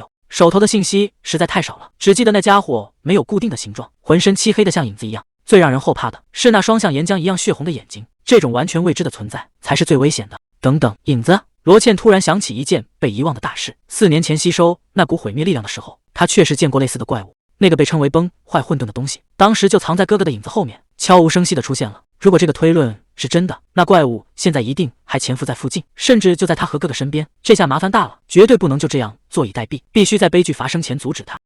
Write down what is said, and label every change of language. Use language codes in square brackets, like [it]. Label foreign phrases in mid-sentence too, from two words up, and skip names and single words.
[zh] 手頭的信息實在太少了，只記得那家伙沒有固定的形狀，渾身漆黑的像影子一樣。最讓人後怕的是那雙像岩漿一樣血紅的眼睛，這種完全未知的存在才是最危險的。等等，影子！羅茜突然想起一件被遺忘的大事：4年前吸收那股毀滅力量的時候，他確實見過類似的怪物。那個被稱為崩壞混沌的東西，當時就藏在哥哥的影子後面，悄無聲息地出現了。如果這個推論是真的，那怪物現在一定還潛伏在附近，甚至就在他和哥哥身邊。這下麻煩大了，絕對不能就這樣坐以待斃，必須在悲劇發生前阻止他。